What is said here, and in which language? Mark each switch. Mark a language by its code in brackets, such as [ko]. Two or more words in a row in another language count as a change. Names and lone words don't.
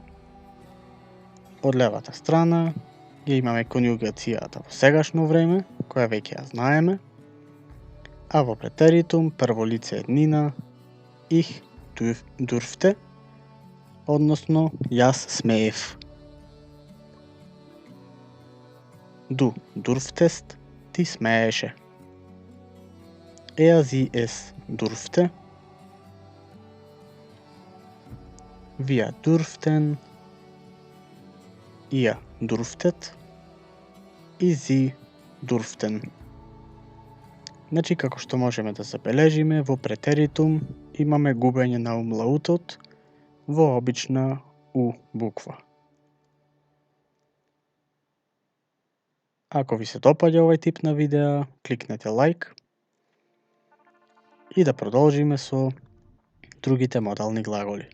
[mk] Од левата страна ја имаме конјугацијата во сегашно време, која веќе ја знаеме, а во претеритум прво лице еднина [de] ich durfte, [mk] односно јас смеев. [de] Du durftest, [mk] ти смееше. [de] Sie es durfte. Wir durften. Ihr durftet. И sie durften. [mk] Значи, како што можеме да забележиме, во претеритум имаме губење на умлаутот во обична У буква. Ако ви се допаѓа овој тип на видеа, кликнете лайк и да продолжиме со другите модални глаголи.